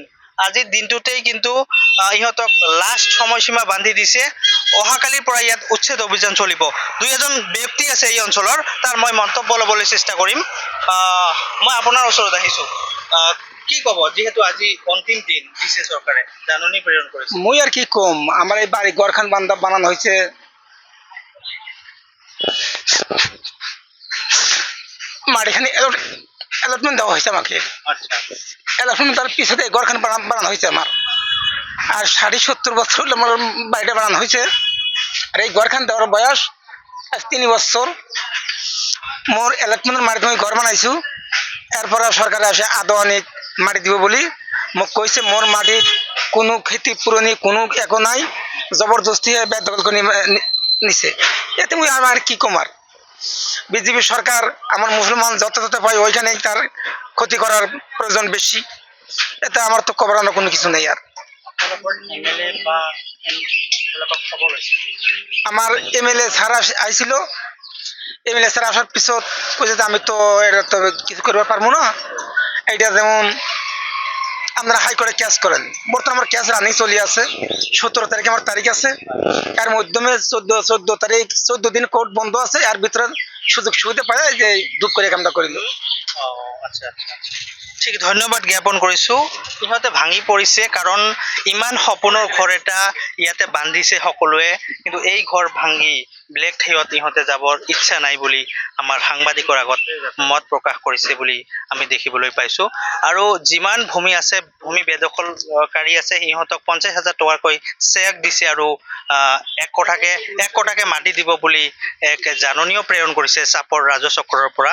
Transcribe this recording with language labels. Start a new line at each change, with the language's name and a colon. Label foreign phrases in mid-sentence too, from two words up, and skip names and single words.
Assamese: আজিৰ দিনটোতেই কিন্তু ইহঁতক লাষ্ট সময়সীমা বান্ধি দিছে। অহাকালিৰ পৰা ইয়াত উচ্ছেদ অভিযান চলিব। দুই এজন ব্যক্তি আছে এই অঞ্চলৰ, তাৰ মই মন্তব্য ল'বলৈ চেষ্টা কৰিম। মই আপোনাৰ ওচৰত আহিছোঁ। কি ক'ব, যিহেতু আজি অন্তিম দিন দিছে চৰকাৰে, জাননী প্ৰেৰণ কৰিছে?
Bangla: মই আর কি কম, আমার এই বাড়ি ঘরখান বানানো হয়েছে, মাটিখানি অ্যালটমেন্ট দেওয়া হয়েছে আমাকে।
Assamese: আচ্ছা,
Bangla: অ্যালটমেন্ট তার পিছনে ঘরখান বানানো হয়েছে আমার। আর 60-70 বছর হলে আমার বাড়িটা বানানো হয়েছে। আর এই ঘরখান দেওয়ার বয়স আজ 3 বছর। মোর অ্যালটমেন্টের মাটিতে আমি ঘর বানাইছো। এরপরে সরকারে আসে আদোয়ানিক মাটি দিব বলি মোক কইছে। মোর মাটির কোনো খেতি পুরনি কোনো একো নাই, জবরদস্তি বেদখল করে নিছে। এতে মুই আমার কি কমার, বিজেপি সরকার আমার মুসলমান যত পায় ওইখানে তার ক্ষতি করার প্রয়োজন বেশি। এতে আমার তো কবরানো কোনো কিছু নেই। আর আমার
English: MLA sir
Bangla: আইছিল।
English: MLA sir
Bangla: আসার পিছত কইছে যে আমি তো এটা তো কিছু করতে পারবো না। এইটা যেমন আপনারা হাইকোর্টে কেস করেন, বর্তমানে আমার
English: case running
Bangla: চলি আছে। 17 তারিখে আমার তারিখ আছে। এর মাধ্যমে 14 তারিখ 14 দিন কোর্ট বন্ধ আছে। এর ভিতরে সুযোগ সুবিধা পায় যে দুঃখ করে কামটা করিল।
Assamese: আচ্ছা আচ্ছা, ঠিক, ধন্যবাদ জ্ঞাপন কৰিছোঁ। ইহঁতে ভাঙি পৰিছে কাৰণ ইমান সপোনৰ ঘৰ এটা ইয়াতে বান্ধিছে সকলোৱে, কিন্তু এই ঘৰ ভাঙি বেলেগ ঠাইত ইহঁতে যাবৰ ইচ্ছা নাই বুলি আমাৰ সাংবাদিকৰ আগত মত প্ৰকাশ কৰিছে বুলি আমি দেখিবলৈ পাইছোঁ। আৰু যিমান ভূমি আছে, ভূমি বেদখলকাৰী আছে, সিহঁতক 50,000 টকাকৈ চেক দিছে আৰু 1 কঠাকে মাটি দিব বুলি এক জাননীও প্ৰেৰণ কৰিছে চাপৰ ৰাজহ চক্ৰৰ পৰা।